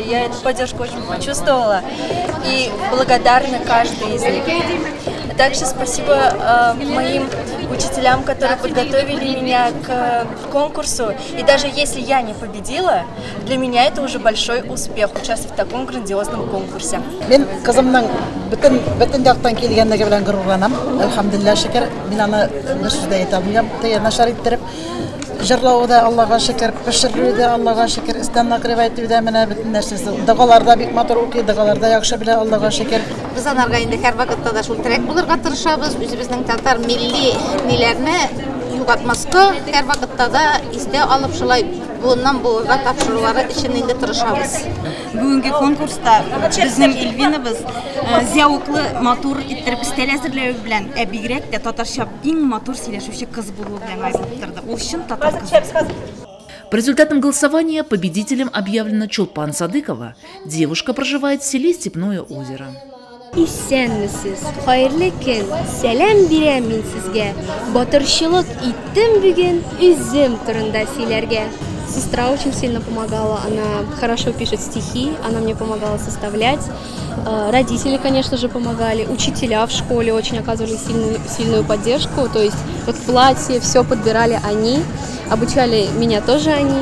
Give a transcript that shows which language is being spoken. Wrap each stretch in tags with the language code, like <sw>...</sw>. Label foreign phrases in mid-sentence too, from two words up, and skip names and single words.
<ru>Я эту поддержку очень почувствовала и благодарна каждой из них. Также спасибо моим учителям, которые подготовили меня к конкурсу. И даже если я не победила, для меня это уже большой успех участвовать в таком грандиозном конкурсе.</ru> <tt>Мен кызымның бөтен яктан килгәнлеге белән горурланам. Әлхәмдулилlah, шөкер. Мин аны бер сүздә әйтә алмыйм. Начар иттереп җырлауы да Аллага шөкер, пешерүе дә Аллага шөкер, истән накривать итү дә менә бөтен нәрсәсе. Дәгаларда бик матур укый, дәгаларда яхшы белә Аллага шөкер. Biz анарга инде һәр вакытта да шул терәк булырга тырышабыз. Үзебезнең татар милли ниләрне югатмаска һәр вакытта да истә алып шулай буыннан буыга тапшырулары өчен инде тырышабыз. Бүгенге конкурста безнең Эльвинабыз зәвыклы, матур иттереп стиль әзерләү белән, бигрәк тә татарча иң матур сөйләшүче кыз булуы белән аерылып торды. Ул чын татар кызы.</tt> <ru>По результатам голосования победителем объявлена Чулпан Садыкова. Девушка проживает в селе Степное озеро.</ru> <tt>Исәнмесез, хәерле көн, сәлам бирәм мин сезгә. Батырчылык иттем бүген үзем турында сөйләргә.</tt> <ru>Сестра очень сильно помогала, она хорошо пишет стихи, она мне помогала составлять. Родители, конечно же, помогали. Учителя в школе очень оказывали сильную поддержку. То есть вот платье, все подбирали они, обучали меня тоже они.</ru>